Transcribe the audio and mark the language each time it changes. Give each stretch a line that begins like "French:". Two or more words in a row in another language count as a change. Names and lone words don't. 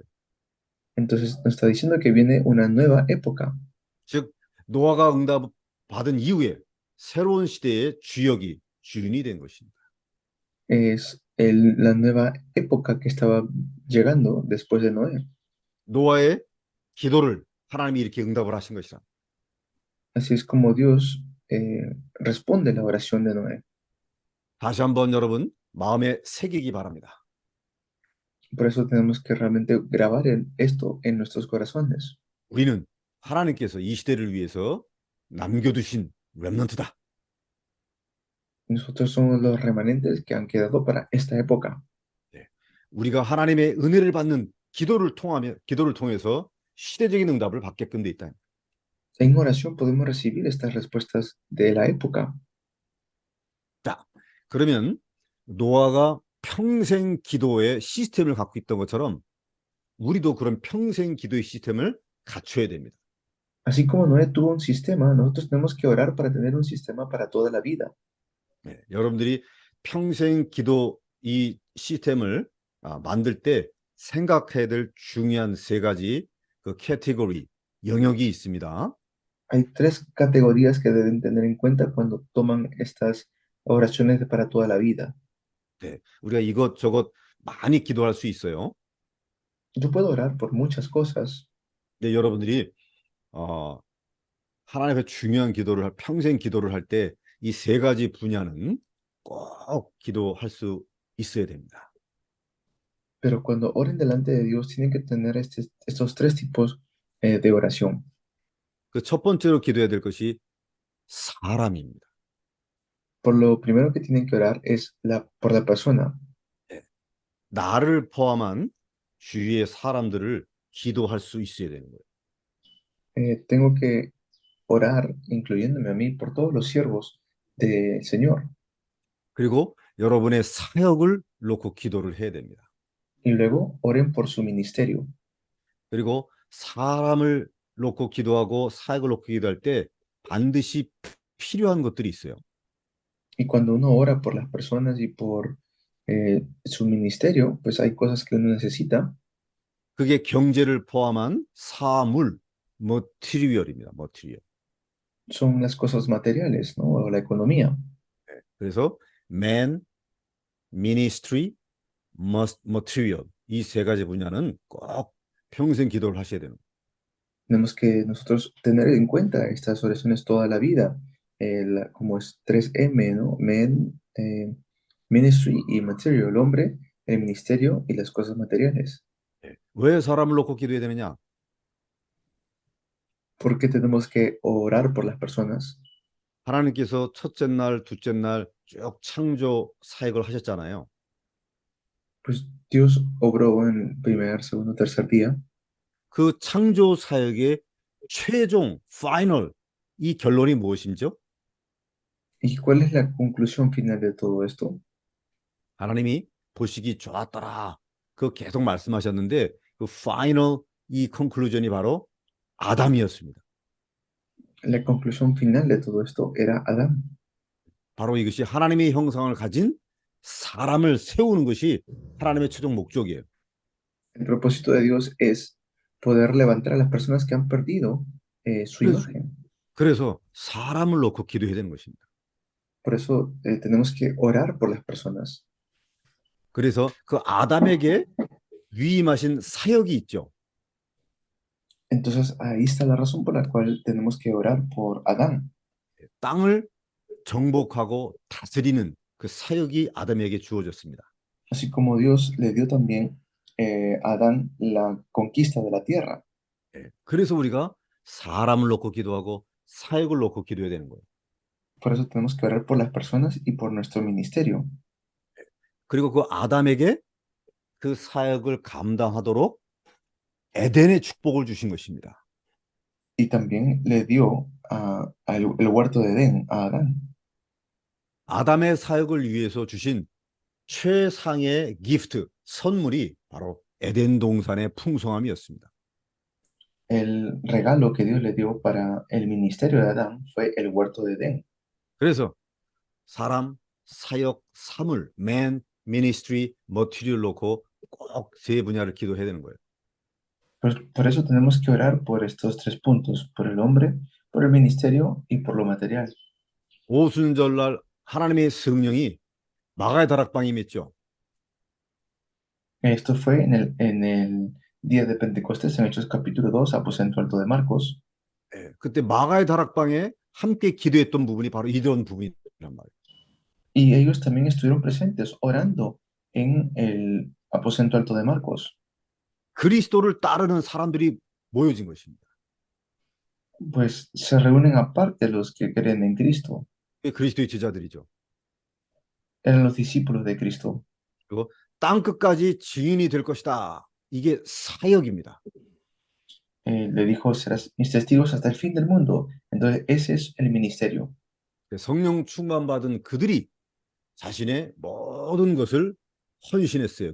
Spanish: Entonces nos está diciendo que viene una nueva época.
Korean: 즉 노아가 응답 받은 이후에 새로운 시대의 주역이 주인이 된 것입니다.
Spanish: Es la nueva época que estaba llegando después de Noé.
Korean: 노아의 기도를 하나님이 이렇게 응답을 하신 것이라.
Spanish: Así es como Dios responde la oración de Noé.
Korean: 다시 한번 여러분 마음에 새기기 바랍니다.
Spanish: Por eso tenemos que realmente grabar esto en nuestros corazones.
Korean: 우리는 하나님께서 이 시대를 위해서 남겨두신 렘넌트다.
Spanish: Nosotros somos los remanentes que han quedado para esta época.
Korean: 우리가 하나님의 은혜를 받는 기도를 통해서 시대적인 응답을 받게끔 돼 있다.
Spanish: En oración podemos recibir estas respuestas de la época.
Korean: 자, 그러면 노아가 평생 기도의 시스템을 갖고 있던 것처럼 우리도 그런 평생 기도의 시스템을 갖춰야 됩니다.
Spanish: Así como Noé tuvo un sistema, nosotros tenemos que orar para tener un sistema para toda la vida.
Korean: 네, 여러분들이 평생 기도 이 시스템을 만들 때 생각해야 될 중요한 세 가지 그 캐테고리, 영역이 있습니다.
Spanish: Hay tres categorías que deben tener en cuenta cuando toman estas oraciones para toda la vida.
Korean: 네, 우리가 이것저것 많이 기도할 수 있어요.
Spanish: Yo puedo orar por muchas cosas,
Korean: 근데 여러분들이 하나님 앞에 중요한 기도를 평생 기도를 할 때 이 세 가지 분야는 꼭 기도할 수 있어야 됩니다.
Spanish: pero cuando oren delante de Dios tienen que tener estos tres tipos de oración.
Korean: 그 첫 번째로 기도해야 될 것이 사람입니다.
Spanish: Por lo primero que tienen que orar es por la persona.
Korean: 나를 포함한 주위의 사람들을 기도할 수 있어야 되는 거예요.
Spanish: Tengo que orar, incluyéndome a mí, por todos los siervos del Señor.
Korean: 그리고 여러분의 사역을 놓고 기도를 해야 됩니다.
Spanish: Y luego oren por su ministerio.
Korean: 그리고 사람을 놓고 기도하고 사역을 놓고 기도할 때 반드시 필요한 것들이 있어요.
Spanish: Y cuando uno ora por las personas y por su ministerio, pues hay cosas que uno necesita.
Korean: 그게 경제를 포함한 사물, 머티리얼입니다. 머티리얼.
Spanish: Son las cosas materiales, ¿no? O la economía.
Korean: 그래서
English: man, ministry, material
Korean: 이 세 가지 분야는 꼭 평생 기도를 하셔야 되는 거예요.
Spanish: Tenemos que nosotros tener en cuenta estas oraciones toda la vida, como es 3M, ¿no?
English: Men, ministry
Spanish: y material, el hombre, el ministerio y las cosas materiales.
Korean: 왜 사람을 놓고 기도해야 되느냐?
Spanish: ¿Por qué tenemos que orar por las personas?
Korean: 하나님께서 첫째 날, 둘째 날 쭉 창조 사역을 하셨잖아요.
Spanish: Pues Dios obró en primer, segundo, tercer día.
Korean: 그 창조 사역의 최종, 파이널 이 결론이 무엇인죠?
Spanish: ¿Y cuál es la conclusión final de todo esto?
Korean: 하나님이 보시기 좋았더라. 그 계속 말씀하셨는데 그 파이널 이 컨클루전이 바로 아담이었습니다.
Spanish: La conclusión final de todo esto era Adán.
Korean: 바로 이것이 하나님의 형상을 가진 사람을 세우는 것이 하나님의 최종 목적이에요.
Spanish: El propósito de Dios es poder levantar a las personas que han perdido su
Korean: 그래서,
Spanish: imagen.
Korean: 그래서 사람을 놓고 기도해야 되는 것입니다.
Spanish: Por eso tenemos que orar por las personas.
Korean: 그래서 그 아담에게 위임하신 사역이 있죠.
Spanish: Entonces ahí está la razón por la cual tenemos que orar por Adán.
Korean: 땅을 정복하고 다스리는 그 사역이 아담에게 주어졌습니다.
Spanish: Así como Dios le dio también a Adán la conquista de la tierra.
Korean: 그래서 우리가 사람을 놓고 기도하고 사역을 놓고 기도해야 되는 거예요.
Spanish: Por eso tenemos que orar por las personas y por nuestro ministerio.
Korean: 그리고 그 아담에게 그 사역을 감당하도록 에덴의 축복을 주신 것입니다.
Spanish: Y también le dio el huerto de Edén a Adán.
Korean: 아담의 사역을 위해서 주신 최상의 기프트, 선물이 바로 에덴 동산의 풍성함이었습니다.
Spanish: El regalo que Dios le dio para el ministerio de Adán fue el huerto de Edén.
Korean: 그래서 사람, 사역, 사물,
English: man, ministry, material
Korean: 놓고 꼭 세 분야를 기도해야 되는 거예요.
Spanish: Por eso tenemos que orar por estos tres puntos, por el hombre, por el ministerio y por lo material.
Korean: 오순절날 하나님의 성령이 마가의 다락방에 임했죠.
Spanish: Esto fue en el día de Pentecostés, en Hechos capítulo 2, aposento alto de Marcos.
Korean: 그때 마가의 다락방에 함께 기도했던 부분이 바로 이런 부분이란 말이에요.
Spanish: Y ellos también estuvieron presentes orando en el aposento alto de Marcos.
Korean: 그리스도를 따르는 사람들이 모여진 것입니다.
Spanish: Pues se reúnen aparte los que creen en Cristo.
Korean: 그리스도의 제자들이죠.
Spanish: Eran los discípulos de Cristo.
Korean: 그리고 땅 끝까지 증인이 될 것이다. 이게 사역입니다.
Spanish: Le dijo, serás mis testigos hasta el fin del mundo. Entonces, ese es el ministerio.
Korean: 성령 충만받은 그들이 자신의 모든 것을 헌신했어요.